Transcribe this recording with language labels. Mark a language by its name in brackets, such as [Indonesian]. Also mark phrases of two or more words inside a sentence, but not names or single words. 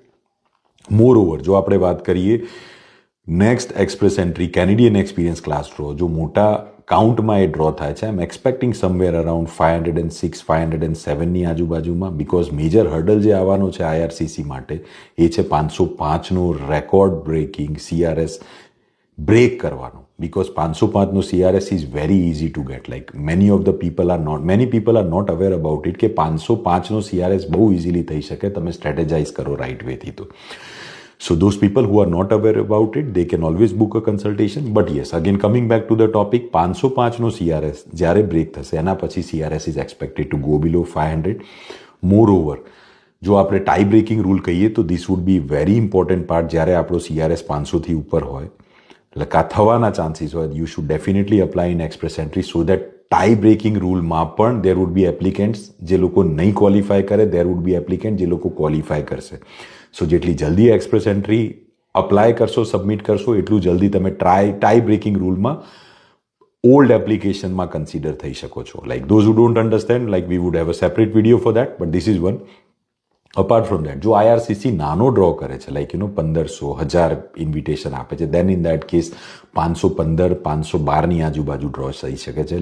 [Gujarati] મોર ઓવર જો આપણે વાત કરીએ નેક્સ્ટ એક્સપ્રેસ એન્ટ્રી કેનેડિયન એક્સપિરિયન્સ ક્લાસ ડ્રો જો મોટા કાઉન્ટમાં એ ડ્રો થાય છે, [English] I am expecting somewhere around [Gujarati] 506 507ની આજુબાજુમાં, બિકોઝ [English] major hurdle [Gujarati] જે આવવાનો છે IRCC માટે એ છે 505નો [English] record breaking [Gujarati] CRS બ્રેક કરવાનો. [English] because 505નો CRS is very easy to get. many people are not aware about it [Gujarati] કે 505નો CRS બહુ ઇઝીલી થઈ શકે તમે સ્ટ્રેટેજાઇઝ કરો [English] right wayથી. તો So those people who are not aware about it, they can always book a consultation. But yes, again coming back to the topic, [Gujarati] 505નો CRS જ્યારે બ્રેક થશે એના પછી [English] CRS is expected to go below 500. Moreover, [Gujarati] જો આપણે [English] tie breaking rule [Gujarati] કહીએ તો [English] this would be very important part [Gujarati] જ્યારે આપણો CRS 500થી ઉપર હોય એટલે કા થવાના ચાન્સીસ હોય. [English] You should definitely apply in express entry so that [Gujarati] ટાઈ બ્રેકિંગ રૂલમાં પણ [English] there would be applicants [Gujarati] જે લોકો નહીં ક્વોલિફાય કરે, [English] there would be applicant [Gujarati] જે લોકો ક્વોલિફાય કરશે. સો જેટલી જલ્દી [English] express entry apply [Gujarati] કરશો, સબમિટ કરશો એટલું જલ્દી તમે [English] tie breaking રૂલમાં ઓલ્ડ એપ્લિકેશનમાં [Gujarati] કન્સિડર થઈ શકો છો. [English] Those who don't understand we would have a separate video for that, but this is one. apart from that [Gujarati] જો IRCC નાનો ડ્રો કરે છે 1500 1000 ઇન્વિટેશન આપે છે [English] then in that case [Gujarati] 515 512ની આજુબાજુ ડ્રો થઈ શકે છે.